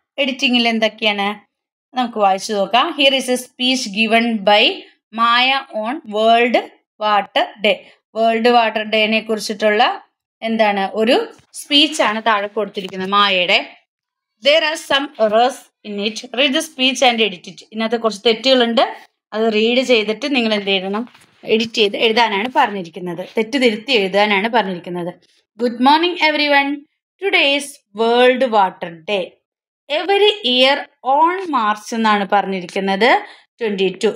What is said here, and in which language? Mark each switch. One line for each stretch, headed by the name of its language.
Malayalam: എഡിറ്റിംഗിൽ എന്തൊക്കെയാണ് നമുക്ക് വായിച്ചു നോക്കാം.
English: Here is a speech given by Maya on world water day.
Malayalam: World water ഡേനെ കുറിച്ചിട്ടുള്ള എന്താണ് ഒരു സ്പീച്ചാണ് താഴെ കൊടുത്തിരിക്കുന്നത് മായയുടെ.
English: There are some errors in it. Read the speech and edit it.
Malayalam: ഇതിനകത്ത് കുറച്ച് തെറ്റുകളുണ്ട്. അത് റീഡ് ചെയ്തിട്ട് നിങ്ങൾ എന്ത് എഴുതണം? എഡിറ്റ് ചെയ്ത് എഴുതാനാണ് പറഞ്ഞിരിക്കുന്നത്. തെറ്റ് തിരുത്തി എഴുതാനാണ് പറഞ്ഞിരിക്കുന്നത്.
English: Good morning every one. Today is world water day. Every year on March
Malayalam: എന്നാണ് പറഞ്ഞിരിക്കുന്നത്
English: 22.